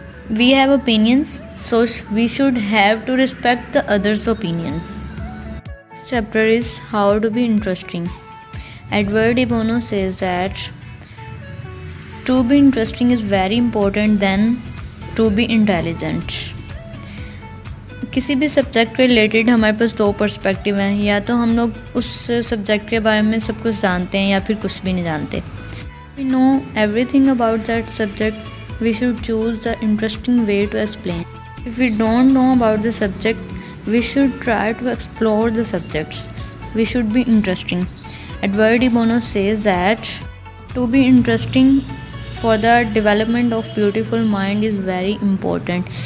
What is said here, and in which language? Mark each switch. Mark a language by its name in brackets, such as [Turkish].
[English] We have opinions, so we should have to respect the others' opinions. This chapter is how to be interesting. Edward de Bono says that to be interesting is very important than to be intelligent. [Hindi] किसी भी subject के related हमारे पास 2 perspective हैं, या तो हम लोग उस सब्जेक्ट के बारे में सब कुछ जानते हैं या फिर कुछ भी नहीं जानते. [English] We know everything about that subject, we should choose the interesting way to explain. If we don't know about the subject, we should try to explore the subjects. We should be interesting. Edward de Bono says that to be interesting for the development of beautiful mind is very important.